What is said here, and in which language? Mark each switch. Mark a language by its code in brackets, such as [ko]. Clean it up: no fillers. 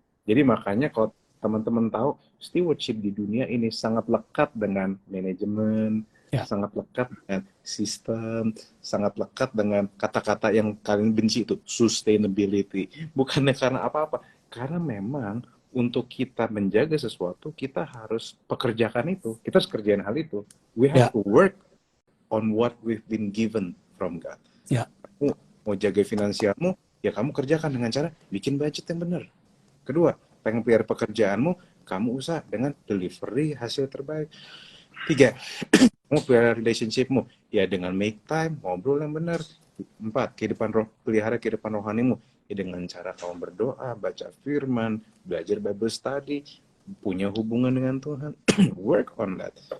[id] Jadi makanya kalau teman-teman tahu stewardship di dunia ini sangat lekat dengan manajemen, ya, sangat lekat dengan sistem, sangat lekat dengan kata-kata yang kalian benci itu, sustainability. Bukannya karena apa-apa, karena memang untuk kita menjaga sesuatu, kita harus pekerjakan itu. Kita harus kerjain hal itu. [en] We have [id] ya, [en] to work on what we've been given from God. [id] ya, Kamu mau jaga finansialmu, ya kamu kerjakan dengan cara bikin budget yang benar. Kedua, pengen pelihara pekerjaanmu, kamu usah dengan delivery hasil terbaik. Tiga, kamu pelihara relationshipmu, ya dengan make time, ngobrol yang benar. Empat, pelihara kehidupan rohanimu, ya dengan cara kamu berdoa, baca firman, belajar Bible study, punya hubungan dengan Tuhan, [en] work on that.